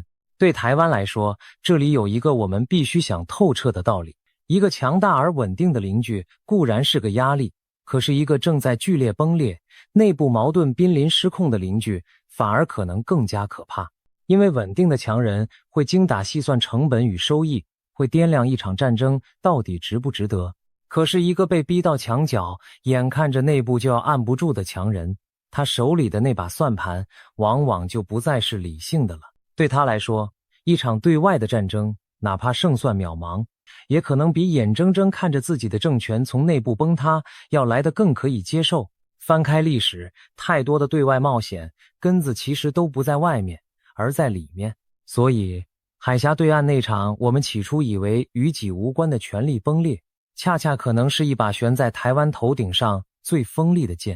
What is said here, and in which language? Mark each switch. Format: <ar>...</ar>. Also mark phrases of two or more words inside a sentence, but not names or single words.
<zh>對台灣來說，這裡有一個我們必須想透徹的道理：一個強大而穩定的鄰居固然是個壓力，可是一個正在劇烈崩裂、內部矛盾瀕臨失控的鄰居反而可能更加可怕。因為穩定的強人會精打細算成本與收益，會掂量一場戰爭到底值不值得。可是一個被逼到牆角，眼看着內部就要按不住的強人，他手裡的那把算盤往往就不再是理性的了。對他来說，一场对外的戰爭，哪怕勝算渺茫，也可能比眼睜睜看着自己的政權從內部崩塌要來得更可以接受。翻開歷史，太多的對外冒險，根子其實都不在外面，而在裡面。所以，海峽對岸那場我們起初以為與己無關的權力崩裂，恰恰可能是一把懸在台灣頭頂上最鋒利的劍。</zh>